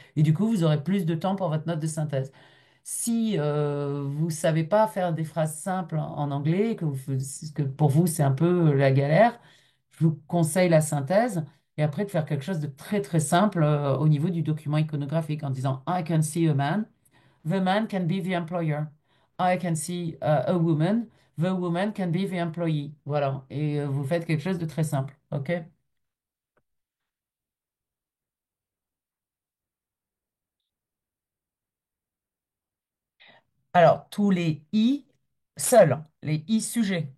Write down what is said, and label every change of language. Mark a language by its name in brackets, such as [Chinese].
[French] Et du coup, vous aurez plus de temps pour votre note de synthèse. Si vous ne savez pas faire des phrases simples en anglais, que pour vous c'est un peu la galère, je vous conseille la synthèse et après de faire quelque chose de très très simple au niveau du document iconographique en disant [English] I can see a man, the man can be the employer. I can see a woman, the woman can be the employee. [French] Voilà, et vous faites quelque chose de très simple, ok? Alors, tous les I seuls, les I sujets.